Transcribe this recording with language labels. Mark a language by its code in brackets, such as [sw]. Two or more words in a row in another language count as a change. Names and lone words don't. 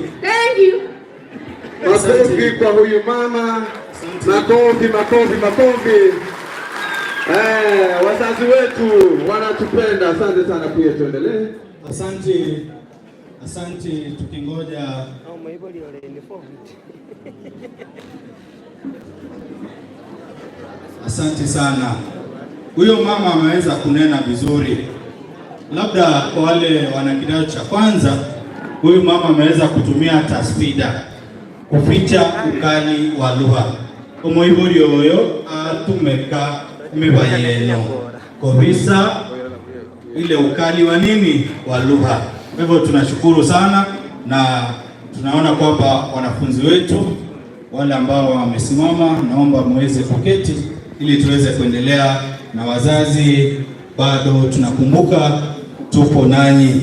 [en] Thank you. [sw] Makofi kwa huyu mama. Makofi. Wazazi wetu wanatupenda. Asante sana pia, tuendelee. Asante tukingoja. Asante sana. Huyo mama ameweza kunena vizuri. Labda kwa wale wana kidato cha kwanza, huyu mama ameweza kutumia tasfida kuficha ukali wa lugha. [guz] Omoibori oyo atumeka mibayeno kabisa ile ukali wa nini wa lugha. [sw] Kwa hivyo tunashukuru sana na tunaona kwamba wanafunzi wetu wale ambao wamesimama, naomba muweze kuketi ili tuweze kuendelea, na wazazi bado tunakumbuka tupo nanyi.